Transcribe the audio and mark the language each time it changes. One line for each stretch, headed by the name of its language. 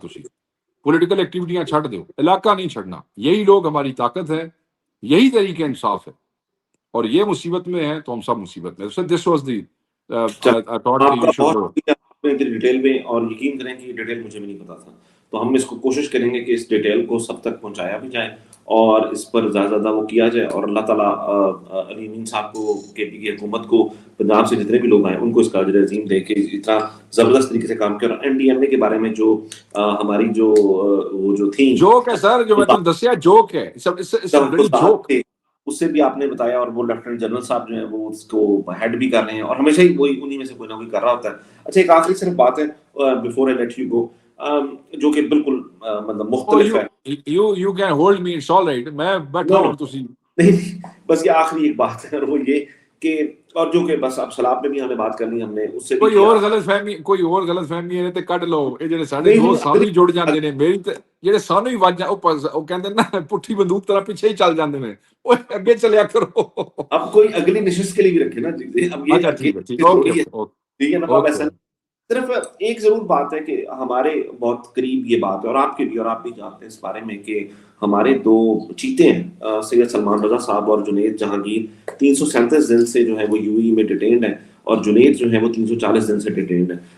Punjabi: تسی پولیٹیکل ایکٹیویٹیاں چھڑ دو.
Urdu: علاقہ نہیں چھڑنا. یہی لوگ ہماری طاقت ہے. یہی طریق انصاف ہے. اور یہ مصیبت میں ہے تو ہم سب مصیبت میں.
English: this was the
Urdu: ڈیٹیل میں. اور یقین کریں کہ یہ ڈیٹیل مجھے بھی نہیں پتا تھا. تو ہم اس کو کوشش کریں گے کہ اس ڈیٹیل کو سب تک پہنچایا بھی جائے اور اس پر زیادہ وہ کیا جائے, اور اللہ تعالیٰ علی امین صاحب کو, کے پی کی حکومت کو, پنجاب سے جتنے بھی لوگ آئے ان کو اس کا اجر عظیم دے کے اتنا زبردست طریقے سے کام کیا. اور این ڈی ایم اے کے بارے میں جو ہماری جو وہ جو تھیں جوک ہے سر, جو میں نے دسیا جوک ہے, جوک اس سے بھی آپ نے بتایا, اور وہ لیفٹیننٹ جنرل صاحب جو ہیں وہ اس کو ہیڈ بھی کر رہے ہیں, اور ہمیشہ ہی وہی انہی میں سے کوئی نہ کوئی کر رہا ہوتا ہے. اچھا ایک آخری صرف بات ہے
English: before I let you go,
Urdu: جو کہ بالکل مطلب مختلف ہے.
English: you can hold me, it's all right,
Punjabi: میں بیٹھا ہوں تسی
Urdu: نہیں, بس یہ آخری ایک بات ہے, اور وہ یہ کہ, اور جو کہ بس اب سلاب میں بھی ہمیں بات کرنی, ہم نے اس سے
Punjabi: کوئی اور غلط فہمی ہے تے کٹ لو. یہ جڑے ساڈے دوست سانو ہی جڑ جاندے نے, میری تے جڑے سانو ہی وج او کہندے نا پٹھی بندوق طرح پیچھے ہی چل جاندے نے, اوے اگے چلیا کرو.
Urdu: اب کوئی اگلی نشست کے لیے بھی رکھے نا جی. اب یہ اچھا ٹھیک ہے, ٹھیک ہے نا, اب ایسا صرف ایک ضرور بات ہے کہ ہمارے بہت قریب یہ بات ہے, اور آپ کے بھی, اور آپ بھی جانتے ہیں اس بارے میں, کہ ہمارے دو چیتے ہیں سید سلمان رضا صاحب اور جنید جہانگیر 337 دن سے جو ہے وہ یو اے میں ڈیٹینڈ ہیں, اور جنید جو ہے وہ 340 دن سے ڈیٹینڈ ہے.